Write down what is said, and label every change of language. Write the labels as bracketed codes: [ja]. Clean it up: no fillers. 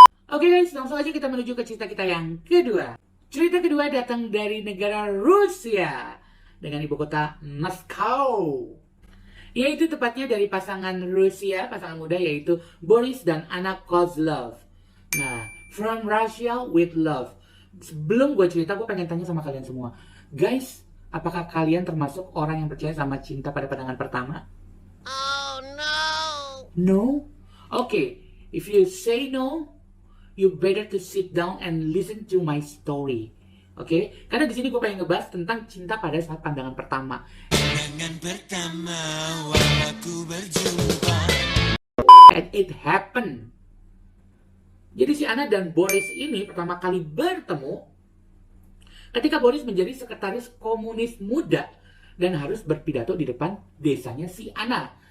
[id] Oke guys, langsung aja kita menuju ke cerita kita yang kedua. Cerita kedua datang dari negara Rusia dengan ibu kota Moskow. Yaitu tepatnya dari pasangan Rusia, pasangan muda yaitu Boris dan Anna Kozlov. Nah, From Russia with Love. Sebelum gue cerita, gue pengen tanya sama kalian semua. Guys, apakah kalian termasuk orang yang percaya sama cinta pada pandangan pertama? [en] Oh no! No? Okay, if you say no, you better to sit down and listen to my story. [id] Oke, karena di sini gue pengen ngebahas tentang cinta pada saat pandangan pertama. Pandangan pertama waktu berjumpa. [en] And it happened. [id] Jadi si Anna dan Boris ini pertama kali bertemu ketika Boris menjadi sekretaris komunis muda dan harus berpidato di depan desanya si Anna.